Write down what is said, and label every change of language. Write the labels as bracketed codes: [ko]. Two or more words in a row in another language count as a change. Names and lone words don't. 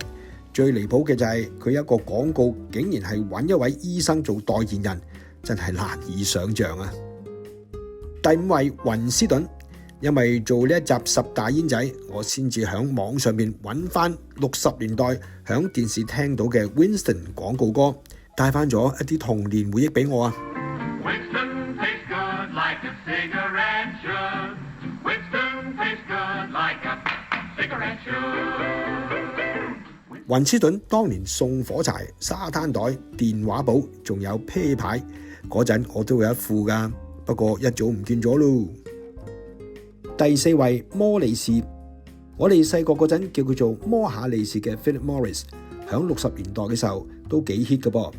[yue] 最離譜嘅就係佢一個廣告竟然係揾一位醫生做代言人，真係難以想象啊！第5位雲斯頓，因為做呢一集10大煙仔，我先至響網上面揾翻60年代響電視聽到嘅 Winston 廣告歌，帶翻咗一啲童年回憶俾我啊！ [en] Winston tastes good like a cigarette should. Winston tastes good like a cigarette should. [yue] 雲斯頓當年送火柴、沙灘袋、電話簿，仲有啤牌，嗰陣我都有一副噶，不過一早唔見咗咯。第4位摩利士，我哋細個嗰陣叫佢做摩下利士嘅 Philip Morris， 響60年代嘅時候都幾 hit 嘅噃。